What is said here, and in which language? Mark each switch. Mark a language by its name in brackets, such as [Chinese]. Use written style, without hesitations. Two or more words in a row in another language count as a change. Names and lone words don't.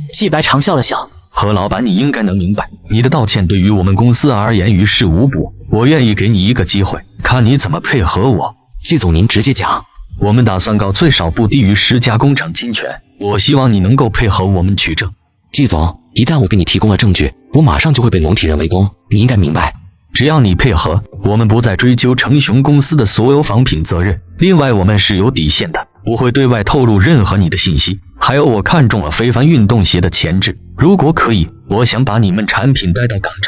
[Chinese] 季白長笑了笑。何老闆，你應該能明白，你的道歉對於我們公司而言於事無補。我願意給你一個機會，看你怎麼配合我。季總，您直接講。我們打算告最少不低於10家工廠侵權，我希望你能夠配合我們取證。季總，一旦我给你提供了证据，我马上就会被龙体人围攻，你应该明白。只要你配合，我们不再追究成雄公司的所有仿品责任。另外，我们是有底线的，不会对外透露任何你的信息。还有，我看中了非凡运动鞋的前置，如果可以，我想把你们产品带到港城。